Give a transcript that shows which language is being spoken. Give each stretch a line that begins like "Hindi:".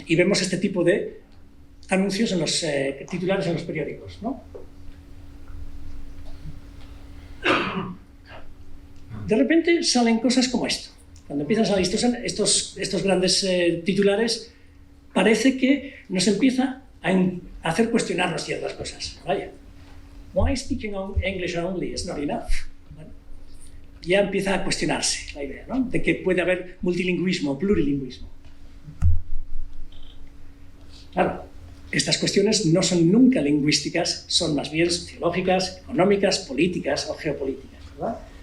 Spanish: Y vemos este tipo de anuncios en los titulares en los periódicos, ¿no? De repente salen cosas como esto. Cuando empiezan a salir estos grandes titulares, parece que nos empieza a hacer cuestionarnos ciertas cosas. Vaya,
English: why speaking English only is not enough?
Spanish: Bueno, ya empieza a cuestionarse la idea, ¿no? De que puede haber multilingüismo, plurilingüismo. Claro, estas cuestiones no son nunca lingüísticas, son más bien sociológicas, económicas, políticas o geopolíticas, ¿verdad?